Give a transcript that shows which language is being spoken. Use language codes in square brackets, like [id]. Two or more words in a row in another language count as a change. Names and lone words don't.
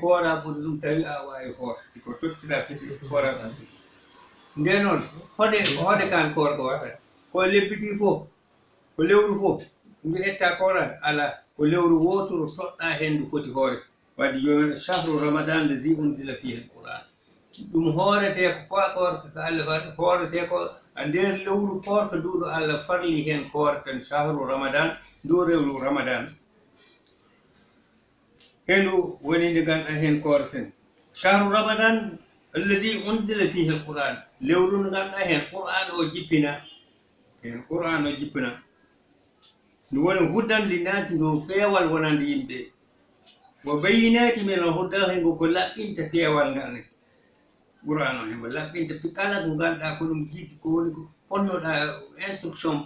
[ff] koora ɓuuri ɗum tawi a wawi hoore siko tottira fiɗi koora nde noon hoɗe kan korka waɗata ko lebbiti fof ko lewru fof ndu etta koran ala ko lewru wotoro toɗɗa hen ndu foti hoore wadde joni [ar] شهر رمضان الذي أنزل فيه القرآن [ff] ɗum hoorete ko korka ko Allah waɗi hoorete ko a nder lewru korka nduɗo Allah farli hen korka [ar] شهر رمضان [ff] ndu rewru ramadan hendu woni nde ganduɗa hen korten [ar] شهر رمضان الذي أنزل فيه القرآن [ff] lewru ndu ganduɗa hen qur'an o jippina ndu woni [ar] هدى للناس [ff] ndu peewal wonande yimɓe [ar] وبينات من [ff] alhuda hengo ko laɓɓinta peewal ngal ne qur'an o hembo laɓɓinta kala ko ganduɗa ko ɗum jiddi ko woni ko ponnoɗa instruction